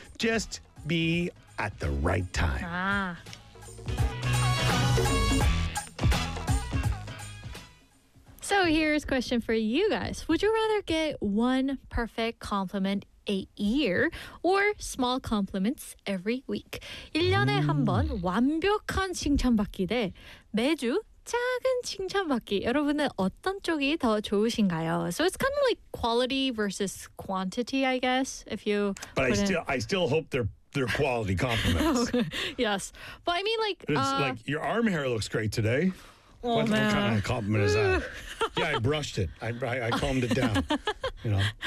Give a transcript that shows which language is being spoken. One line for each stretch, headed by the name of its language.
English: Just be at the right time. So here's a question for you guys. Would you rather get one perfect compliment a year or small compliments every week?
Korean: 1년에 한번 완벽한 칭찬받기 대 매주 작은 칭찬받기. 여러분은 어떤 쪽이 더 좋으신가요?
English: So it's kind of like quality versus quantity, I guess. I still hope they're quality compliments. Yes. But I mean like like your arm hair looks great today. What kind of compliment is that? Yeah, I brushed it. I calmed it down. You know.